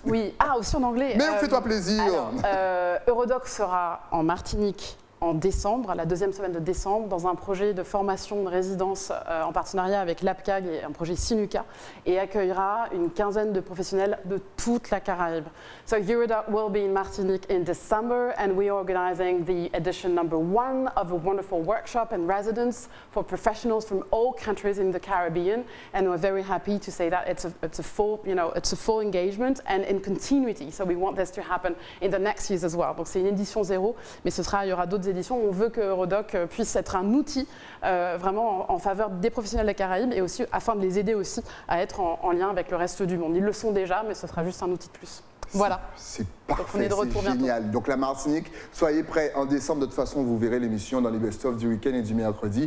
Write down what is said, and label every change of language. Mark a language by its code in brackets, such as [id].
[fr] Oui, aussi en anglais. Mais fais-toi plaisir. Alors, Eurodoc sera en Martinique en décembre, la 2e semaine de décembre, dans un projet de formation de résidence en partenariat avec l'APCAG et un projet Sinuca, et accueillera une quinzaine de professionnels de toute la Caraïbe. [en] So Eurodoc will be in Martinique in December, and we are organizing the edition #1 of a wonderful workshop and residence for professionals from all countries in the Caribbean, and we're very happy to say that it's a full, it's a full engagement and in continuity. So we want this to happen in the next years as well. [fr] Donc c'est une édition 0, mais il y aura d'autres éditions. On veut que Eurodoc puisse être un outil vraiment en faveur des professionnels des Caraïbes et aussi afin de les aider aussi à être en lien avec le reste du monde. Ils le sont déjà, mais ce sera juste un outil de plus. Voilà. C'est parfait, c'est génial. Bientôt. Donc la Martinique, soyez prêts en décembre. De toute façon, vous verrez l'émission dans les best-of du week-end et du mercredi.